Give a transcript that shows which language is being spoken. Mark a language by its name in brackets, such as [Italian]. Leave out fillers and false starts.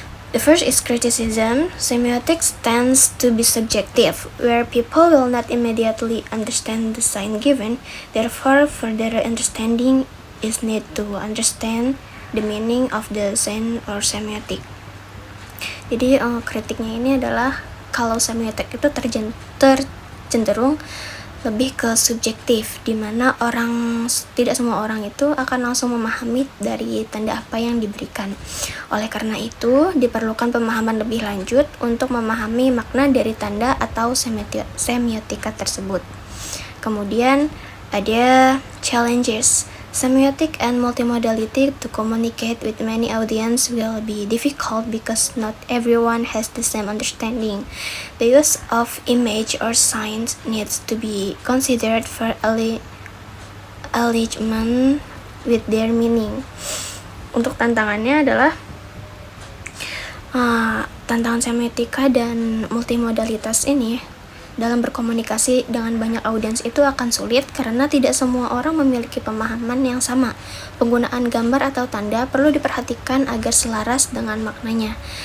[English] The first is criticism. Semiotics tends to be subjective, where people will not immediately understand the sign given. Therefore, further understanding is need to understand the meaning of the sign or semiotic. [Indonesian] Jadi kritiknya ini adalah kalau semiotik itu cenderung lebih ke subjektif, di mana tidak semua orang itu akan langsung memahami dari tanda apa yang diberikan. Oleh karena itu, diperlukan pemahaman lebih lanjut untuk memahami makna dari tanda atau semiotika tersebut. Kemudian ada challenges. [English] Semiotic and multimodality to communicate with many audience will be difficult because not everyone has the same understanding. The use of image or signs needs to be considered for alignment with their meaning. [Indonesian] Untuk tantangannya adalah tantangan semiotika dan multimodalitas ini dalam berkomunikasi dengan banyak audiens itu akan sulit karena tidak semua orang memiliki pemahaman yang sama. Penggunaan gambar atau tanda perlu diperhatikan agar selaras dengan maknanya.